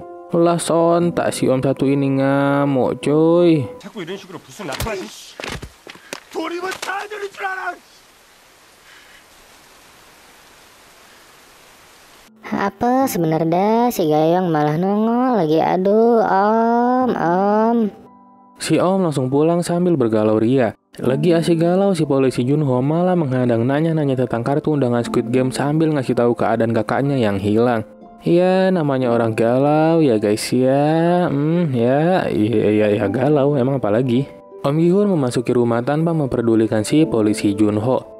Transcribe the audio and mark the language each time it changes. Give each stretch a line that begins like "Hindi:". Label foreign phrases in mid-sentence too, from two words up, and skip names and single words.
Indonesian: Lah sontak si om satu ini ngamuk coy. Apa sebenarnya si Gaeong malah nongol lagi, aduh om. Si om langsung pulang sambil bergalau ria. Lagi asik galau, si polisi Jun-ho malah menghadang nanya-nanya tentang kartu undangan Squid Game sambil ngasih tahu keadaan kakaknya yang hilang. Ya, namanya orang galau ya guys ya. Ya galau, emang apalagi. Om Gi-hun memasuki rumah tanpa memperdulikan si polisi Jun-ho.